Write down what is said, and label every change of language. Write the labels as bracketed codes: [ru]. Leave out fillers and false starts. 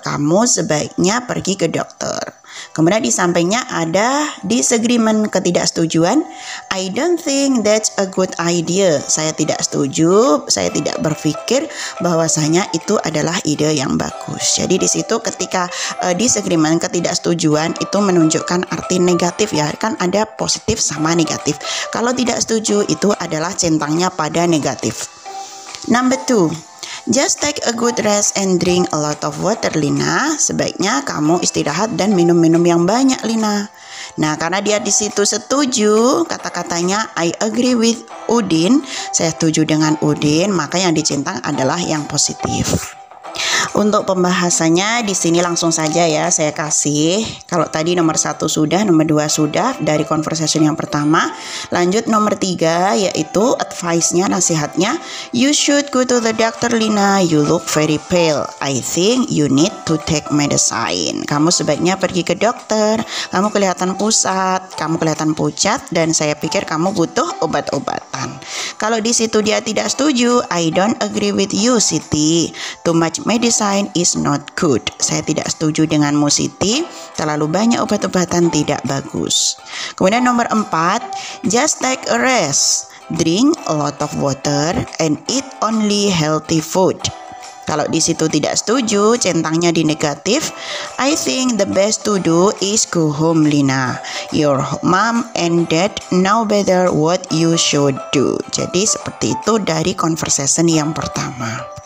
[id] Kamu sebaiknya pergi ke dokter. Kemudian di sampingnya ada disagreement, ketidaksetujuan. [en] I don't think that's a good idea. [id] Saya tidak setuju, saya tidak berpikir bahwasanya itu adalah ide yang bagus. Jadi di situ ketika disagreement, ketidaksetujuan itu menunjukkan arti negatif ya, kan ada positif sama negatif. Kalau tidak setuju itu adalah centangnya pada negatif. [en] Number 2. Just take a good rest and drink a lot of water, Lina. [id] Sebaiknya kamu istirahat dan minum-minum yang banyak, Lina. Nah, karena dia di situ setuju, kata-katanya [en] I agree with Udin, [id] saya setuju dengan Udin, maka yang dicentang adalah yang positif. Untuk pembahasannya di sini langsung saja ya saya kasih. Kalau tadi nomor 1 sudah, nomor 2 sudah dari conversation yang pertama. Lanjut nomor 3 yaitu advice-nya, nasihatnya. [en] You should go to the doctor, Lina. You look very pale. I think you need to take medicine. [id] Kamu sebaiknya pergi ke dokter. Kamu kelihatan pusat, kamu kelihatan pucat, dan saya pikir kamu butuh obat-obatan. Kalau di situ dia tidak setuju, [en] I don't agree with you, [id] Siti. [en] Too much medicine is not good. [id] Saya tidak setuju denganmu, Siti. Terlalu banyak obat-obatan tidak bagus. Kemudian nomor 4, [en] just take a rest. Drink a lot of water and eat only healthy food. [id] Kalau di situ tidak setuju, centangnya di negatif. [en] I think the best to do is go home, Lina. Your mom and dad know better what you should do. [id] Jadi seperti itu dari conversation yang pertama.